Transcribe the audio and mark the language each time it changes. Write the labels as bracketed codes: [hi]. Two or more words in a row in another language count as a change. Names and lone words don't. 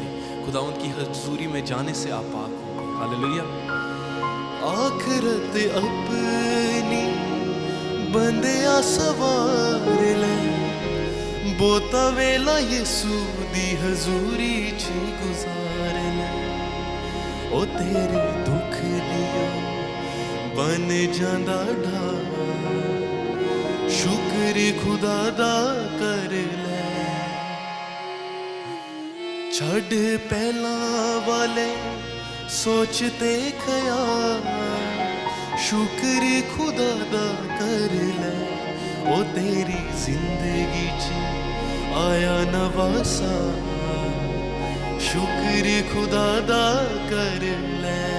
[ur] خداوند کی حضوری میں جانے سے آپ پاک ہوں گے. ہاللیلویہ. [pa] آخرت اپنی بندیا سوار لے، بوتا ویلا یسوع دی حضوری چ گزار لے. او تیرے دکھ دیو بن جاندا ڈھال، شکر خدا دا کر لے. چھڈ پہلاں والے سوچتے خیال، شکر خدا دا کر لے. او تیری زندگی چ آیا نواں سال، شکر خدا دا کر لے.